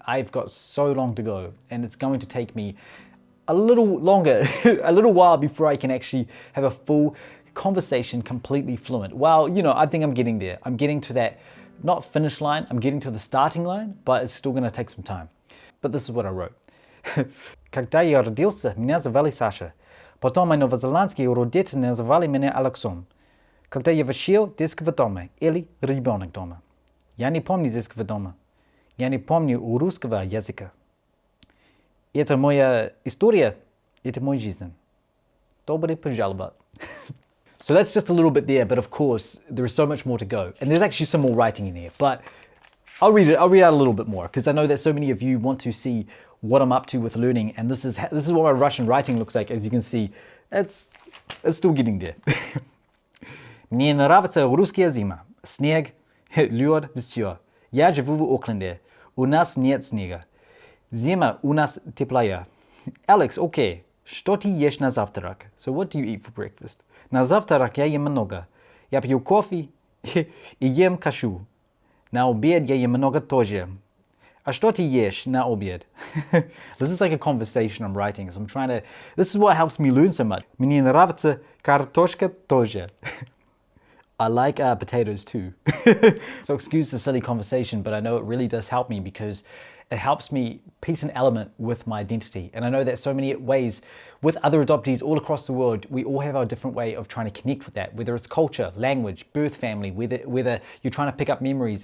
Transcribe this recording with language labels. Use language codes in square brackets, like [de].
[en] I've got so long to go, and it's going to take me a little longer, a little while before I can actually have a full conversation completely fluent. Well, I think I'm getting there. I'm getting to that, not finish line, I'm getting to the starting line, but it's still going to take some time. But this is what I wrote. [ru] Когда я родился, меня звали Саша. Потом мои новозеландские родители называли меня Алексом. Когда я вышел из детского дома, или ребенок дома. Я не помню детского дома. Я не помню русского языка. Это моя история, это моя жизнь. Добро пожаловать. [en] So that's just a little bit there, but of course there is so much more to go. And there's actually some more writing in here, but I'll read out a little bit more because I know that so many of you want to see what I'm up to with learning, and this is what my Russian writing looks like. As you can see, it's still getting there. [ru] Мне нравится русская зима. Снег, лед, все. Я живу в Окленде. У нас нет снега. Зима у нас теплая. Alex, okay. Что ты ешь на завтрак? [en] So what do you eat for breakfast? [ru] На завтрак я ем много. Я пью кофе и ем кашу. На обед я ем много тоже. А что ты ешь на обед? [en] This is like a conversation I'm writing. So this is what helps me learn so much. [ru] Мне нравится картошка тоже. [en] I like potatoes too. So excuse the silly conversation, but I know it really does help me because it helps me piece an element with my identity. And I know that so many ways with other adoptees all across the world, we all have our different way of trying to connect with that, whether it's culture, language, birth family, whether you're trying to pick up memories.